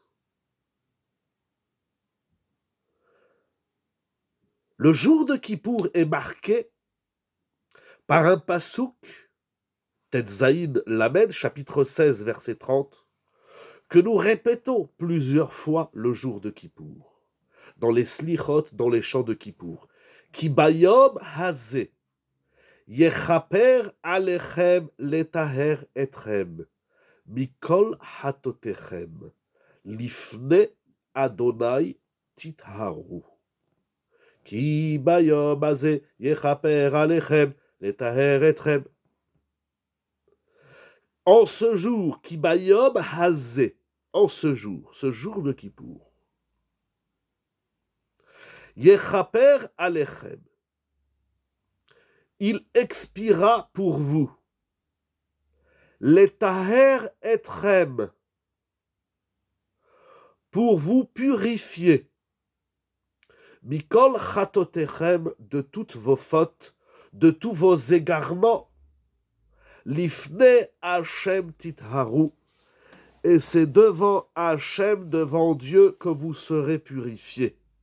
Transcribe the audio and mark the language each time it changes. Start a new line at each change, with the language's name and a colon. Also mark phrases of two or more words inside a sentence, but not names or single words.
French: Le jour de Kippour est marqué par un pasouk, Tetzaïn Lamed, chapitre 16, verset 30, que nous répétons plusieurs fois le jour de Kippour, dans les slichot, dans les chants de Kippour.
Hebrew: כי ביום הזה יכפר עליכם לטהר אתכם מכל חטאתיכם לפני ה' תטהרו. כי ביום הזה יכפר עליכם לטהר אתכם.
French: En ce jour,
Hebrew: כי ביום הזה,
French: en ce jour de Kippour,
Hebrew: יכפר עליכם,
French: il expira pour vous,
Hebrew: לטהר אתכם,
French: pour vous purifier,
Hebrew: מכל חטאתיכם,
French: de toutes vos fautes, de tous vos égarements,
Hebrew: לפני השם תטהרו,
French: et c'est devant Hachem, devant Dieu, que vous serez purifiés.